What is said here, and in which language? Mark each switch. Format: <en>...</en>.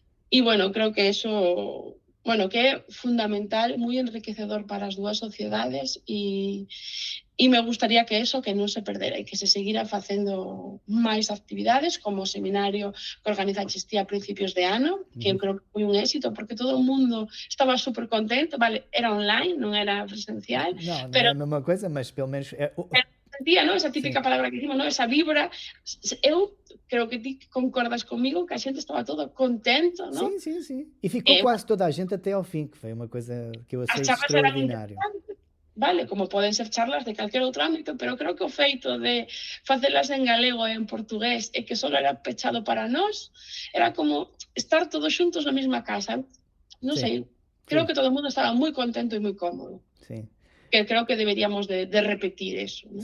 <gl>E, bueno, creo que eso... Bueno, que é fundamental, moi enriquecedor para as dúas sociedades, e me gustaría que eso que non se perdera e que se seguira facendo máis actividades, como o seminario que organiza Xestía a principios de ano, que eu creo que foi un éxito, porque todo o mundo estaba super contento, vale, era online, non era presencial.</gl> <pt>Non é a mesma coisa, mas pelo menos...</pt> <gl>Sentía, ¿no? Esa típica palabra que dicimos, ¿no? Esa vibra. Eu creo que ti concordas comigo que a xente estaba todo contento, ¿no?</gl> <pt>Sim. E ficou quase toda a gente até ao fim, que foi uma coisa que eu achei extraordinário.</pt> <gl>Vale, como poden ser charlas de calquer outro ámbito, pero creo que o feito de facelas en galego e en portugués e que só era pechado para nós, era como estar todos xuntos na mesma casa. Non sei, creo que todo o mundo estaba moi contento e moi cómodo.</gl> <pt>Sim.</pt> <gl>Que creo que deberíamos de repetir eso, ¿no?</gl>